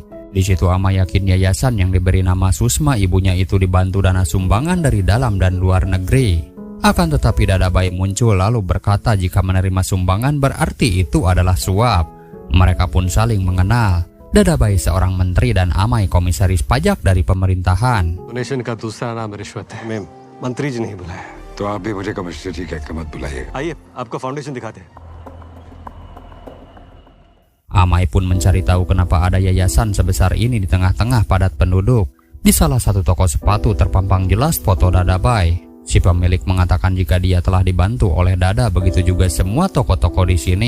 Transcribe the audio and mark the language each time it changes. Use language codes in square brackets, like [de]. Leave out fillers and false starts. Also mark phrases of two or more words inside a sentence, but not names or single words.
[id] Di situ Amay yakin yayasan yang diberi nama Susma ibunya itu dibantu dana sumbangan dari dalam dan luar negeri. Akan tetapi Dadabai muncul lalu berkata jika menerima sumbangan berarti itu adalah suap. Mereka pun saling mengenal. Dadabai seorang menteri dan Amay komisaris pajak dari pemerintahan. [hi] डोनेशन का दूसरा नाम रिश्वत है। मैम, मंत्री जी नहीं बुलाया। तो आप भी मुझे कमिश्नरी कहकर मत बुलाइए। आइए, आपका फाउंडेशन दिखाते हैं। [id] Amay pun mencari tahu kenapa ada yayasan sebesar ini di tengah-tengah padat penduduk. Di salah satu toko sepatu terpampang jelas foto Dadabai. Si pemilik mengatakan jika dia telah dibantu oleh Dada, begitu juga semua toko-toko di sini.